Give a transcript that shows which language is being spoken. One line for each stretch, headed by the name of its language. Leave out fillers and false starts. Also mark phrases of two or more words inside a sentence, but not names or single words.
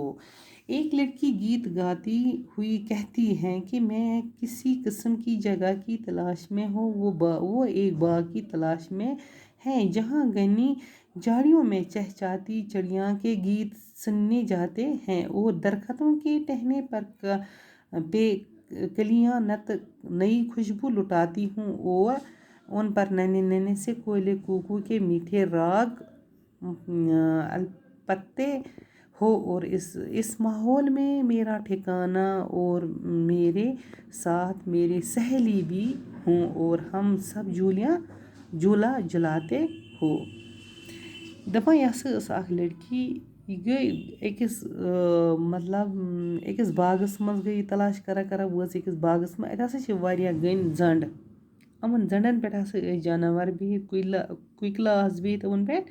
Urdu: ایک لڑکی گیت گاتی ہوئی کہتی ہے کہ میں کسی قسم کی جگہ کی تلاش میں ہوں، وہ ایک باغ کی تلاش میں ہے جہاں گھنی جھاڑیوں میں چہچاتی چڑیاں کے گیت سننے جاتے ہیں اور درختوں کے ٹہنے پر پہ کلیاں نئی خوشبو لٹاتی ہوں اور ان پر ننے ننے سے کوئلے کوکو کے میٹھے راگ الپتے ہو، اور اس ماحول میں میرا ٹھکانہ اور میرے ساتھ میری سہیلی بھی ہوں اور ہم سب جھولا جلاتے ہو۔
Kashmiri: دپان یہ ہسا اکھ لڑکی، یہ گئی أکس باغس مز گئی تلاش کران وٲژ أکس باغس مز، اتہِ ہسا چھِ واریاہ گٔنۍ زنٛڈ، یِمن زنٛڈن پٮ۪ٹھ ہسا ٲسۍ جانور بِہِتھ، کوکِلہٕ آسہٕ بِہِتھ یِمن پٮ۪ٹھ،